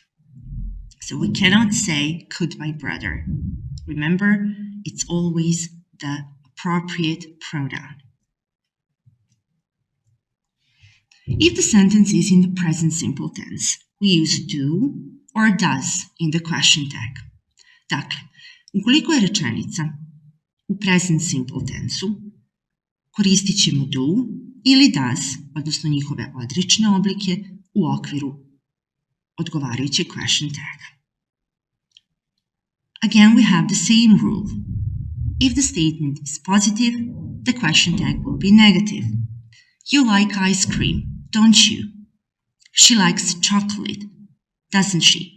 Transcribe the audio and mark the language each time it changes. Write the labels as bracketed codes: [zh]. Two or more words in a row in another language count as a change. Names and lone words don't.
[en] So we cannot say could my brother. Remember, it's always the appropriate pronoun. If the sentence is in the present simple tense, we use do or does in the question tag. [hr] Dakle, ukoliko je rečenica u [en] present simple tensu, [hr] koristit ćemo do ili does, odnosno njihove odrične oblike u okviru odgovarajućeg [en] question taga. Again, we have the same rule. If the statement is positive, the question tag will be negative. You like ice cream, don't you? She likes chocolate, doesn't she?